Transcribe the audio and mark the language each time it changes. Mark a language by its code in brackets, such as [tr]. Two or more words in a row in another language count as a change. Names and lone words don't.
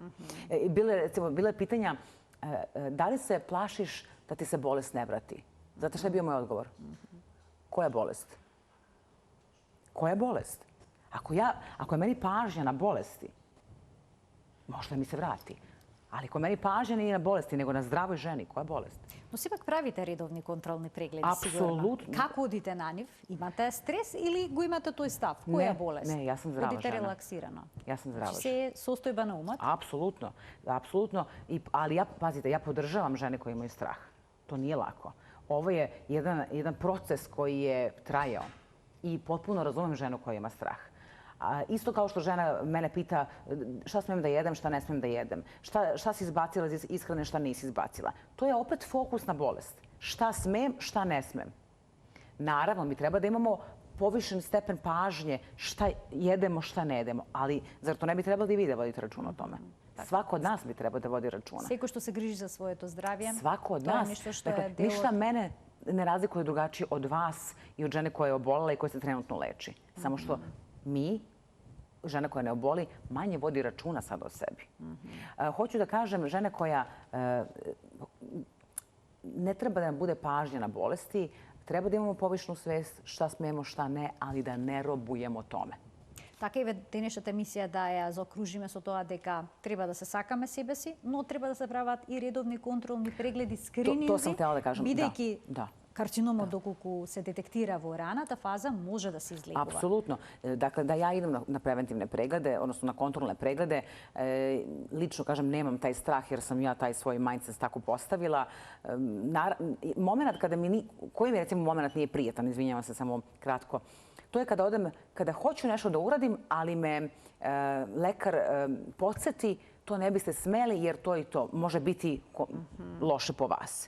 [sr] Bilo je pitanja da li se plašiš da ti se bolest ne vrati? Znate šta je bio moj odgovor? Koja bolest? Koja bolest? Ako je meni pažnja na bolesti, možda mi se vrati. Ali ako meni pažnja nije na bolesti, nego na zdravoj ženi, koja bolest? [mk] Но сепак правите редовни контролни прегледи, Апсолутно. сигурно. Како одите на нив? Имате стрес или го имате тој став? Која болест? Не, јас сум здрава Одите жена. релаксирано. Јас сум здрава Значи се состојба на умот? [sr] Apsolutno, apsolutno. Ali pazite, ja podržavam žene koje imaju strah. To nije lako. Ovo je jedan proces koji je trajao i potpuno razumem ženu koja ima strah. Isto kao što žena mene pita šta smem da jedem, šta ne smem da jedem. Šta si izbacila iz ishrane, šta nisi izbacila. To je opet fokus na bolest. Šta smem, šta ne smem. Naravno, mi treba da imamo povišen stepen pažnje šta jedemo, šta ne jedemo. Ali zar to ne bi trebalo i vi da vodite računa o tome? Svako od nas bi trebao da vodi računa. [mk] Секој што се грижи за своето здравје. [sr] Svako od [mk] тоа е [sr] nas. [mk] нешто што [sr] Dakle, [mk] е дел [sr] ništa [mk] од... [sr] mene ne razlikuje drugačije od vas i od žene koja je obolala i koja se trenutno leči. Samo što mi, žena koja ne oboli, manje vodi računa sad o sebi. Hoću da kažem, žena koja ne treba da nam bude pažnja na bolesti, treba da imamo povišnu svest šta smemo, šta ne, ali da ne robujemo tome. [mk] Така и денешната емисија да ја заокружиме со тоа дека треба да се сакаме себе си, но треба да се прават и редовни контролни прегледи, скрининзи. [sr] To sam htjela da kažem, [mk] бидејќи [sr] da. [mk] карциномот доколку се детектира во раната фаза може да се излегува. [sr] Apsolutno. Dakle, da ja idem na preventivne preglede, odnosno na kontrolne preglede. Lično, kažem, nemam taj strah jer sam ja taj svoj mindset tako postavila. Moment koji mi recimo moment nije prijetan, izvinjavam se samo kratko, to je kada hoću nešto da uradim, ali me lekar podsjeti to ne biste smeli jer to i to može biti loše po vas.